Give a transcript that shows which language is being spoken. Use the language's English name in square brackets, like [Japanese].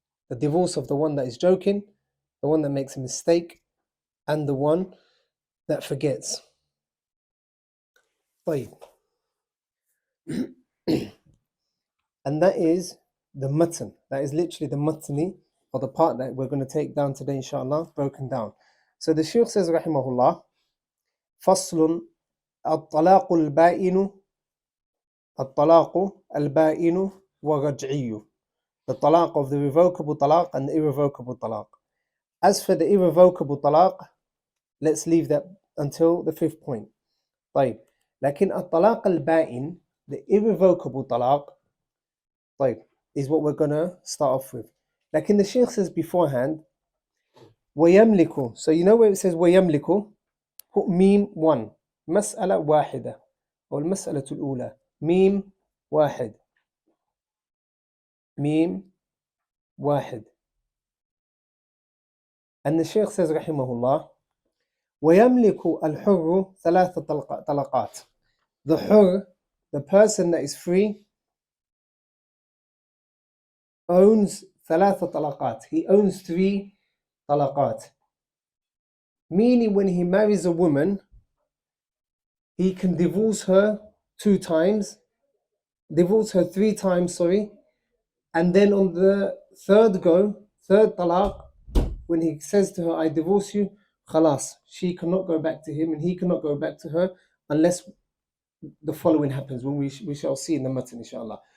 [English] The divorce of the one that is joking, the one that makes a mistake, and the one that forgets. [Arabic] طيب. [English] And that is the matan. That is literally the matni, or the part that we're going to take down today, inshallah, broken down. So the Shaykh says, rahimahullah, [Arabic] فصل الطلاق البائن الطلاق البائن ورجعي. [English] The talaq of the revocable talaq and the irrevocable talaq. As for the irrevocable talaq, let's leave that until the fifth point. [Arabic] طيب. لكن الطلاق البائن, [English] the irrevocable talaq, [Arabic] طيب, [English] is what we're gonna start off with. [Arabic] لكن [English] the Shaykh says beforehand, [Arabic] ويملك. [English] So you know where it says [Arabic] ويملك, [English] put [Arabic] ميم 1, مسألة واحدة, أو المسألة الأولى, ميم واحد, ميم واحد. [English] And the Shaykh says [Arabic] رحمه الله, ويملك الحر ثلاث طلقات. [English] The hur, the person that is free, owns [Arabic] ثلاث طلقات. [English] He owns 3 طلقات. Meaning when he marries a woman, he can divorce her 2 times, divorce her 3 times, and then on the third talaq, when he says to her, I divorce you, khalas, she cannot go back to him and he cannot go back to her unless the following happens, when we shall see in the matan, inshallah.